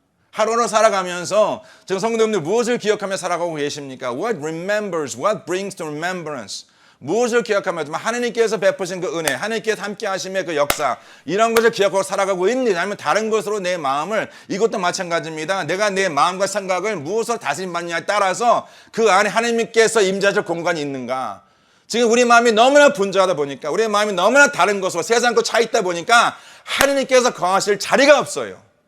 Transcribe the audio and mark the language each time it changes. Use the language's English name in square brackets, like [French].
[Korean] 하루하루 살아가면서 지금 성도님들 무엇을 기억하며 살아가고 계십니까? [English] What brings to remembrance? [Korean] 무엇을 기억하며 하나님께서 베푸신 그 은혜, 하나님께서 함께 하심의 그 역사, 이런 것을 기억하고 살아가고 있느냐, 아니면 다른 것으로 내 마음을, 이것도 마찬가지입니다. 내가 내 마음과 생각을 무엇으로 다스림받느냐에 따라서 그 안에 하나님께서 임재하실 공간이 있는가. 지금 우리 마음이 너무나 분주하다 보니까, 우리 마음이 너무나 다른 것으로 세상과 차 있다 보니까 하나님께서 거하실 자리가 없어요.